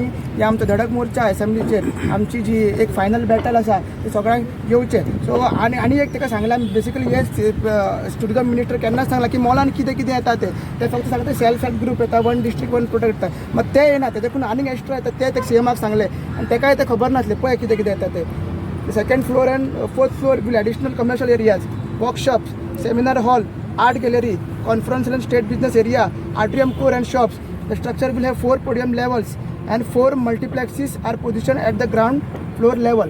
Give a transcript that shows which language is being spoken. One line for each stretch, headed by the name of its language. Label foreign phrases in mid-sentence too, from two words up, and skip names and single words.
Konkani: हे आमचो धडक मोर्चा असेंब्लीचेर आमची जी एक
English: final battle
Konkani: आसा ती सगळ्यांक येवचें सो आनी एक ताका सांगलां बेसिकली हे
English: tourism minister
Konkani: केन्नाच सांगला की मॉलान कितें कितें येता ते फक्त सांगता
English: self help group
Konkani: येता वन डिस्ट्रिक्ट वन प्रोडक्ट येता मग ते येना तेच्याकून आनीक एक्स्ट्रा येता ते सीएमाक सांगले आनी तेकाय ते खबर नासलें पळय कितें कितें येता ते
English: second floor and fourth floor will additional commercial areas workshops seminar hall art gallery conference and state business area atrium core and shops The structure will have 4 podium levels and 4 multiplexes are positioned at the ground floor level.